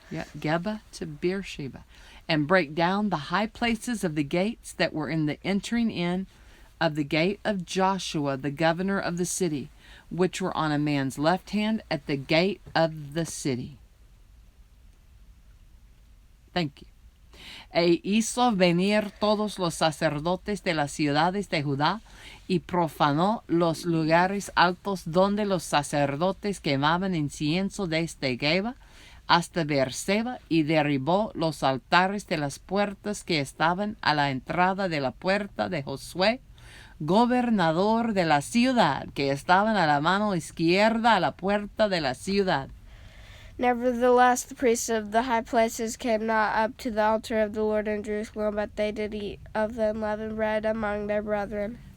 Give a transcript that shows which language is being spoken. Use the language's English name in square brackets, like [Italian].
[English] Yeah, Geba to Beersheba. And break down the high places of the gates that were in the entering in of the gate of Joshua, the governor of the city, which were on a man's left hand at the gate of the city. Thank you. [Spanish] E hizo venir todos los sacerdotes de las ciudades de Judá y profanó los lugares altos donde los sacerdotes quemaban incienso desde Geba hasta Beerseba, y derribó los altares de las puertas que estaban a la entrada de la puerta de Josué, gobernador de la ciudad, que estaban a la mano izquierda a la puerta de la ciudad. [English] Nevertheless, the priests of the high places came not up to the altar of the Lord in Jerusalem, but they did eat of the unleavened bread among their brethren.